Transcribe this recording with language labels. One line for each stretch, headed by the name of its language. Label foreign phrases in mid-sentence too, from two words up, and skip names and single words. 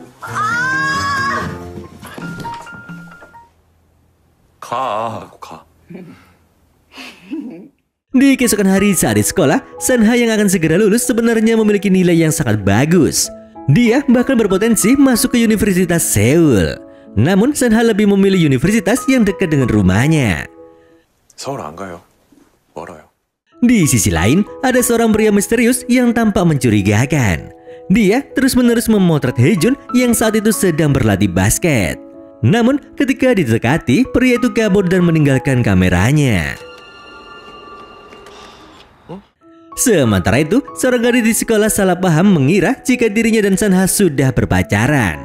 Indonesian: Di keesokan hari saat di sekolah, Sanha yang akan segera lulus sebenarnya memiliki nilai yang sangat bagus. Dia bahkan berpotensi masuk ke Universitas Seoul. Namun Sanha lebih memilih universitas yang dekat dengan rumahnya.
Korean: 서울 안 가요. 멀어요.
Indonesian: Di sisi lain, ada seorang pria misterius yang tampak mencurigakan. Dia terus-menerus memotret Haejun yang saat itu sedang berlatih basket. Namun, ketika didekati, pria itu kabur dan meninggalkan kameranya. Sementara itu, seorang gadis di sekolah salah paham mengira jika dirinya dan Sanha sudah berpacaran.